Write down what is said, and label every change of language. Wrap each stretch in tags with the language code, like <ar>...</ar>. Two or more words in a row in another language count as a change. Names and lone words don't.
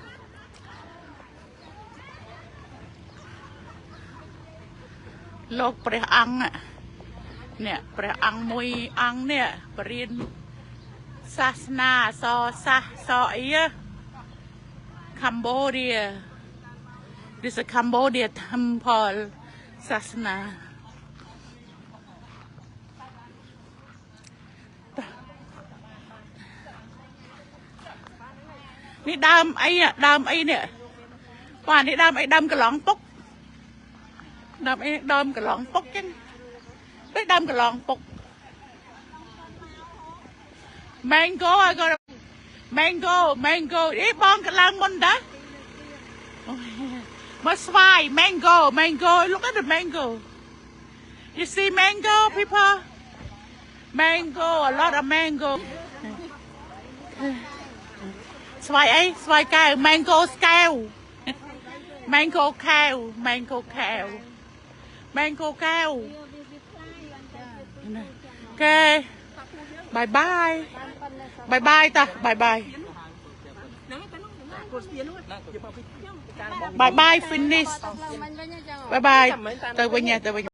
<km>លោកព្រះអង្គនេះព្រះអង្គមួយអង្គនេះបរិញ្ញាសាសនាសអី</km> <en>Cambodia this is a Cambodia temple</en> <km>សាសនា នេះដើមអីនេះបាទនេះដើមអីដើមកន្លងពុកដើមកន្លងពុកចឹងនេះដើមកន្លងពុក</km> <en>mango I got mango</en> <km>នេះបងកន្លងមុនតាមកស្វាយ</km> <en>mango look at the mango you see mango people mango a lot of mango</en> <km>ស្វាយអីស្វាយកែវ mango កែវ mango កែវ អូខេ</km> <en>bye bye</en> <km>តា</km> <en>bye bye finish bye bye</en> <km>ទៅវិញ</km>